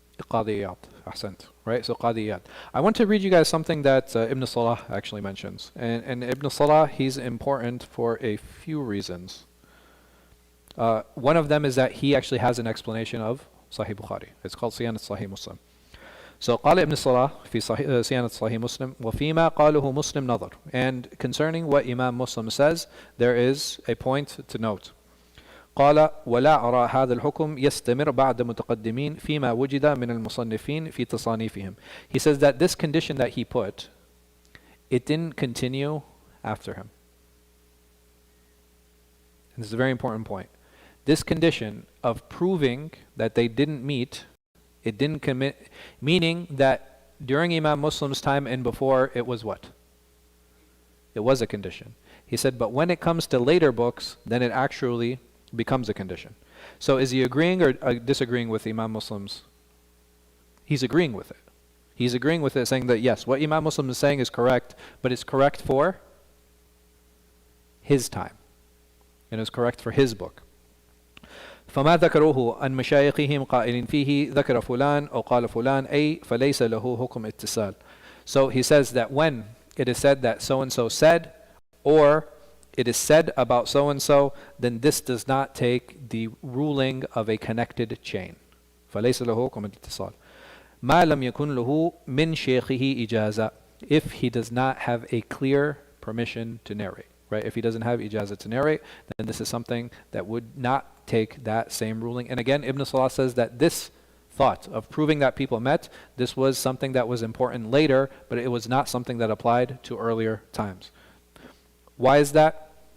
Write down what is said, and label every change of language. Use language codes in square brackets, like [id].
[en] Qādī Iyyaḍ. Ahsant. Right? So Qādī Iyyaḍ. I want to read you guys something that Ibn Salah actually mentions. And Ibn Salah, he's important for a few reasons. One of them is that he actually has an explanation of Sahih Bukhari. It's called Siyanat Sahih Muslim. [ar] So قال ابن صلاح في صيانة صحيح مسلم وفيما قاله مسلم نظر. [en] And concerning what Imam Muslim says, there is a point to note. [ar] قال ولا أرى هذا الحكم يستمر بعد متقدمين فيما وجد من المصنفين في تصانيفهم. [en] He says that this condition that he put, it didn't continue after him. And this is a very important point. This condition of proving that they didn't meet, it didn't commit, meaning that during Imam Muslim's time and before, it was what? It was a condition. He said, but when it comes to later books, then it actually becomes a condition. So is he agreeing or disagreeing with Imam Muslim's? He's agreeing with it. He's agreeing with it, saying that yes, what Imam Muslim is saying is correct, but it's correct for his time. And it's correct for his book. [ar] فما ذكروه عن مشايخهم قائل فيه ذكر فلان أو قال فلان أي فليس له حكم اتصال. [en] So he says that when it is said that so-and-so said, or it is said about so-and-so, then this does not take the ruling of a connected chain. [ar] فليس له حكم اتصال. ما لم يكن له من شيخه إجازة. [en] If he does not have a clear permission to narrate. Right? If he doesn't have ijazah to narrate, then this is something that would not take that same ruling. And again, Ibn Salah says that this thought of proving that people met, this was something that was important later, but it was not something that applied to earlier times. Why is that?